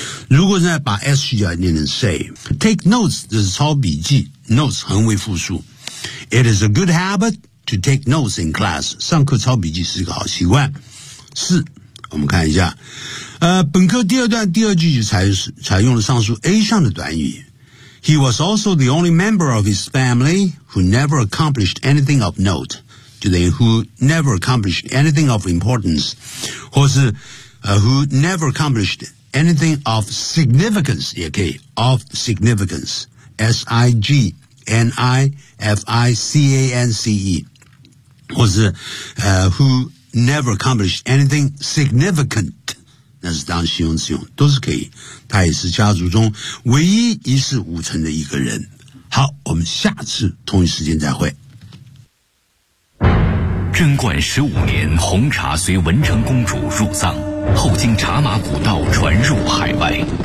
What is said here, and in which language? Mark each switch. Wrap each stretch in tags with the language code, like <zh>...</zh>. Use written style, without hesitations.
<zh>如果现在把 S 去掉，念成 say。Take notes 就是抄笔记 ，notes 横为复数。</zh> <en>It is a good habit to take notes in class。</en> <zh>上课抄笔记是个好习惯。四，我们看一下，本课第二段第二句就采用了上述 A 上的短语。</zh> <en>He was also the only member of his family who never accomplished anything of note.</en> <zh>就等于</zh> <en>who never accomplished anything of importance, 或是、who never accomplished anything of significance, 也可以 of significance, significance, 或是、who never accomplished anything significant.</en> <zh>那是当形容词用，都是可以。他也是家族中唯一一事无成的一个人。好，我们下次同一时间再会。贞观十五年，红茶随文成公主入藏，后经茶马古道传入海外。</zh>